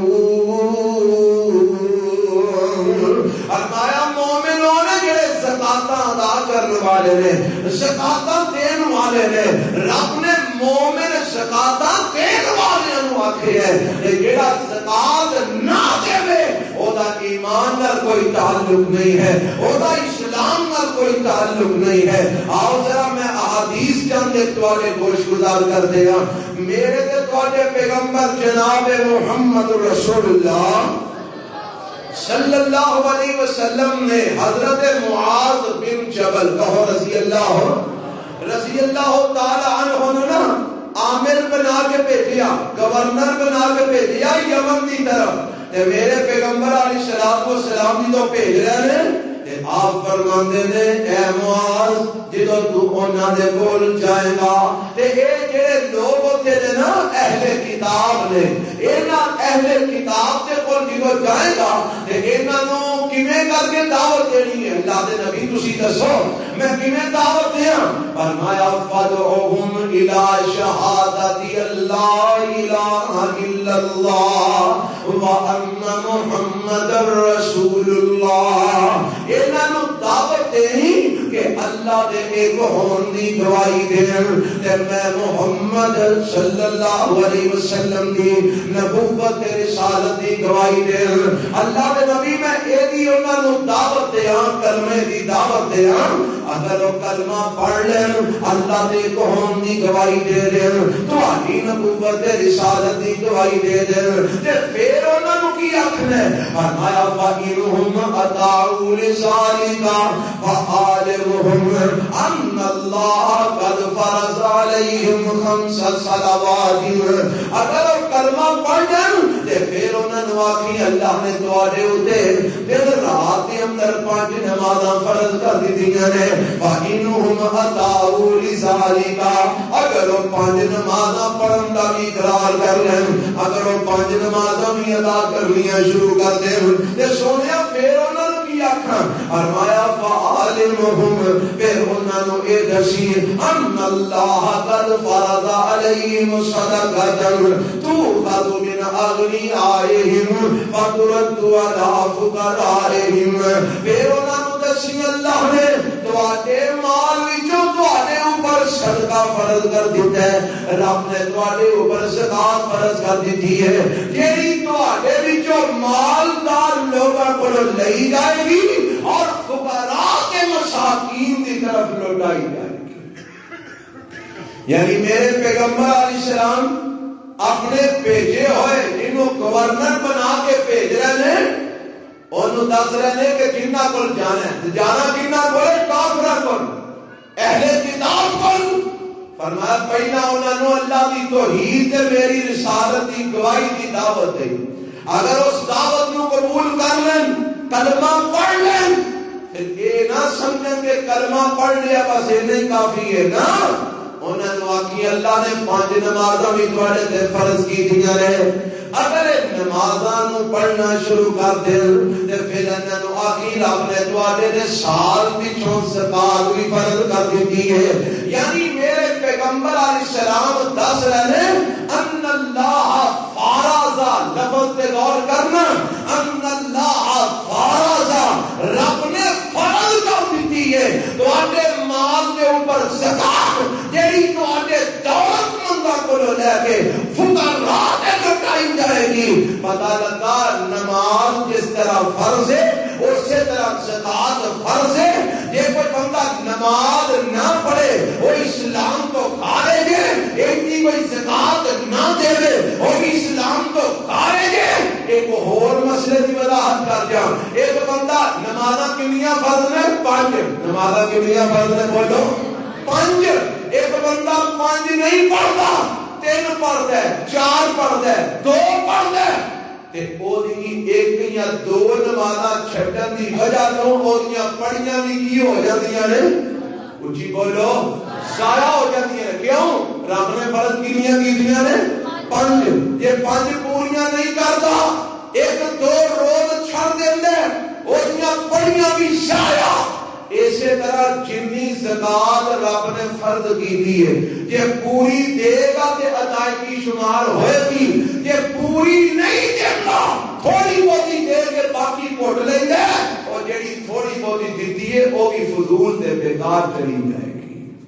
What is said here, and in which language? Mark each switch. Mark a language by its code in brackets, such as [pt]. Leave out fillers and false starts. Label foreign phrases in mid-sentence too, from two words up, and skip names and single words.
[pa] فرمایا مومنوں نے جڑے زکاتاں ادا کرنے والے نے زکاتاں دین والے نے رب نے مومن زکاتاں دین والے نو آکھے ہے جڑا زکات نہ دے اودا ایمان نال کوئی تعلق نہیں ہے اودا اسلام نال کوئی تعلق نہیں ہے. آؤ ذرا میں احادیث چند ایک تواڈے گوش گزار کر دے ہاں. میرے تے تواڈے پیغمبر جناب محمد رسول اللہ [ar] صلی اللہ علیہ وسلم [pa] نے حضرت معاذ بن جبل کہو [ar] رضی اللہ تعالی عنہ [pa] نا عامر بنا کے بھیجیا گورنر بنا کے بھیجیا یمن کی طرف تے میرے پیغمبر [ar] علیہ الصلوۃ والسلام [pa] دی تو بھیج رہے ہیں تے آپ فرماندے نے اے معاذ جدوں تو انہاں دے کول جائے گا تے اے جڑے لوگ ہوتے نے نا اہل کتاب نے انہاں اہل کتاب دے کول جدوں جائے گا تے انہاں نو کیویں کر کے دعوت دینی ہے اللہ دے نبی تسی دسو میں کیویں دعوت دیاں. [ar] فرمایا فدعوہم الی شہادت اللہ الہ الا اللہ وان محمد رسول اللہ. [pa] انہاں نو دعوت دینی کہ اللہ دے ایک ہون دی گواہی دین تے میں محمد [ar] صلی اللہ علیہ وسلم [pa] دی نبوت تے رسالت دی گواہی دین. اللہ دے نبی میں اے دی انہاں نو دعوت دیاں کلمے دی دعوت دیاں اگر وہ کلمہ پڑھ لین اللہ دے ایک ہون دی گواہی دے دین تہاڈی نبوت تے رسالت دی گواہی دے دین تے پھر انہاں نو کی آکھنا ہے. [ar] فرمایا فَإِنْهُمْ أَطَاعُوا لِذَلِكَ فَعَالِمُهُمْ أَنَّ اللَّهَ قَدْ فَرَضَ عَلَيْهِمْ 5 صلوات. [pa] اگر وہ کلمہ پڑھ جان تے پھر انہاں نو آکھی اللہ نے تواڈے اوتے دن رات دے اندر 5 نمازاں فرض کر دتیاں نے. [ar] فَإِنْهُمْ أَطَاعُوا لِذَلِكَ [pa] اگر وہ 5 نمازاں پڑھن دا بھی اقرار کر لین اگر وہ 5 نمازاں بھی ادا کرنیاں شروع کر دین تے سونیا پھر انہاں نو کی آکھاں. فرمایا فَعَالِمُهُمْ پھر انہاں نو اے دسی [ar] ان اللہ قد فرض علیہم صدقۃ تؤخذ من اغنیائہم فترد علی فقرائہم. [pa] پھر انہاں نو دسی اللہ نے تواڈے مال وچوں تواڈے اوپر صدقہ فرض کر دیتا ہے رب نے تواڈے اوپر زکات فرض کر دیتی ہے جیڑی تواڈے وچوں مالدار لوگاں کولوں لئی جائے گی [ur] اور فقراء کے مساکین کی طرف لوٹائی جائے گی. یعنی میرے پیغمبر [ar] علیہ السلام [ur] اپنے بھیجے ہوئے جنہوں گورنر بنا کے بھیج رہے ہیں انہوں دس رہے ہیں کہ جنہ کو جانا ہے جانا جنہ کو کافرہ کو اہل کتاب کو. فرمایا پہلا انہوں نے اللہ کی توحید تے میری رسالت کی گواہی کی دعوت دی. اگر اس دعوت کو قبول کر لیں کلمہ پڑھ لیں پھر یہ نہ سمجھیں کہ کلمہ پڑھ لیا بس یہ نہیں کافی ہے نا. [pa] انہوں نے آخی اللہ نے 5 نمازاں بھی تواڈے تے فرض کیتیاں نے. اگر نمازاں پڑھنا شروع کر دین تے پھر انہاں نو آخی رب نے تواڈے دے سال پچھوں زکات بھی فرض کر دتی ہے. یعنی میرے پیغمبر [ar] علیہ السلام [pa] دس رہے [ar] ان اللہ فارض، [pa] لفظ تے غور کرنا، [ar] ان اللہ فارض، [pa] رب نے فرض کر دیتی ہے تواڈے مال کے اوپر زکات جیڑی تواڈے دولت منداں کولوں لے کے فقراء تے لٹائی جائے گی. [ur] پتہ لگا نماز جس طرح فرض ہے اسی طرح زکات فرض ہے. یہ کوئی بندہ نماز نہ پڑھے وہ اسلام تو خارج ہے، ایک کوئی زکات نہ دے وہ بھی اسلام تو خارج ہے. ایک اور مسئلے کی وضاحت کر دیا. [pa] ایک بندہ نمازاں کنیاں فرض نے 5، نمازاں کنیاں فرض نے بولو 5. ایک بندہ 5 نہیں پڑھتا، 3 پڑھتا ہے، 4 پڑھتا ہے، 2 پڑھتا ہے تے او دی ایک یا 2 نمازاں چھڈن دی وجہ تو او دیاں پڑھیاں بھی کی ہو جاندیاں نے، اچھی بولو، ضائع ہو جاندیاں نے. کیوں؟ رب نے فرض کیتیاں کیتیاں نے 5. یہ 5 پوریاں نہیں کرتا، 1-2 روز چھڑ دیندا ہے، او دیاں پڑھیاں بھی ضائع. [ur] اسی طرح جنی زکات رب نے فرض کی ہے یہ پوری دے گا تے ادائیگی شمار ہوئے گی. یہ پوری نہیں دیتا تھوڑی بہتی دے کے باقی پٹ لیں گے اور جیڑی تھوڑی بہتی دیتی ہے وہ بھی فضول تے بیکار چلی جائے گی.